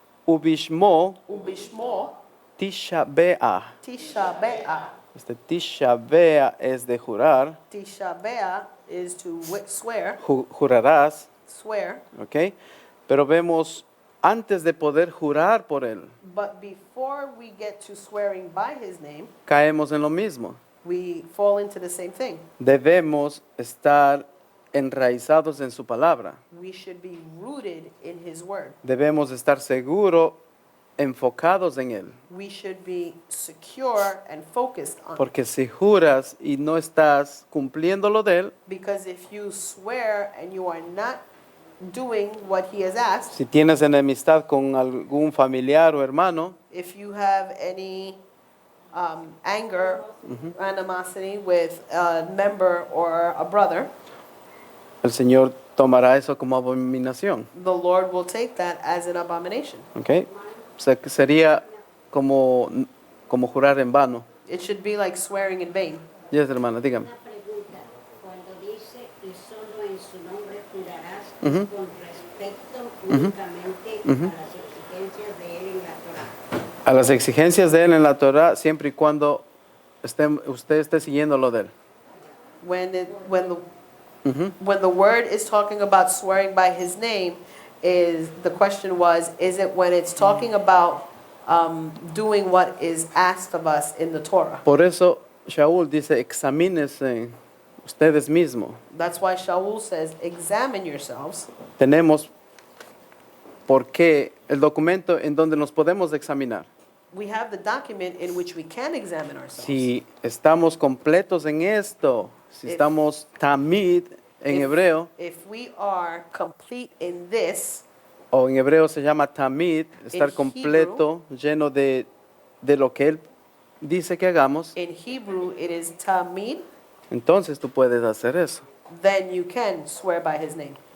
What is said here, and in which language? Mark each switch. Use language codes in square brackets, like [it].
[he] ubishmo ubishmo tisha bea. tisha be'ah. [es] Este tisha bea es de jurar, [en] Tisha be'ah is to swear, [es] jurarás, [en] swear. [es] ¿ok? Pero vemos, antes de poder jurar por él, [en] But before we get to swearing by his name, [es] caemos en lo mismo. [en] we fall into the same thing. [es] Debemos estar enraizados en su palabra. [en] We should be rooted in his word. [es] Debemos estar seguros, enfocados en él. [en] We should be secure and focused on it. [es] Porque si juras y no estás cumpliendo lo de él, [en] Because if you swear and you are not doing what he has asked, [es] si tienes enemistad con algún familiar o hermano, [en] if you have any anger, animosity with a member or a brother, [es] el Señor tomará eso como abominación. [en] the Lord will take that as an abomination. [es] ¿Ok? O sea, que sería como jurar en vano. [en] It should be like swearing in vain. Yes, [es] hermana, dígame. Una pregunta. Cuando dice y solo en su nombre jurarás Ujú. con respecto únicamente a las exigencias de él en la Torah. A las exigencias de él en la Torah, siempre y cuando usted esté siguiendo lo de él. [en] When the word is talking about swearing by his name, the question was, is it when it's talking about doing what is asked of us in the Torah? [es] Por eso Shaul dice, examínese ustedes mismos. [en] That's why Shaul says, examine yourselves. [es] Tenemos porque el documento en donde nos podemos examinar. [en] We have the document in which we can examine ourselves. [es] Si estamos completos en esto, si [en] If- [es] estamos tamid en [en] If- [es] hebreo, [en] If we are complete in this, [es] o en hebreo se llama tamid, estar [en] In [es] completo, lleno de lo que él dice que hagamos, [en] in Hebrew it is tamid, [es] entonces tú puedes hacer eso. [en] then you can swear by his name.